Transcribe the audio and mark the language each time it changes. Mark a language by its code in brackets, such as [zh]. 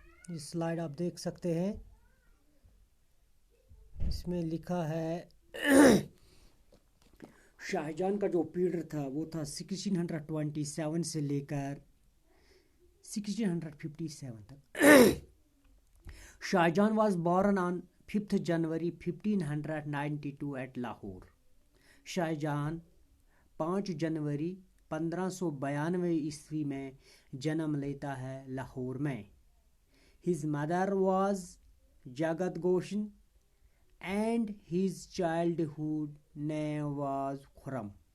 [hi] ये स्लाइड आप देख सकते हैं, इसमें लिखा है शाहजहां का जो पीरियड था वो था 1627 से लेकर 1657 तक. [en] Shahjahan was born on 5th January 1592 at Lahore. [hi] Shahjahan 5 जनवरी 1592 ईस्वी में जन्म लेता है लाहौर में. [en] His mother was Jagat Goshen and his childhood name was Khurram.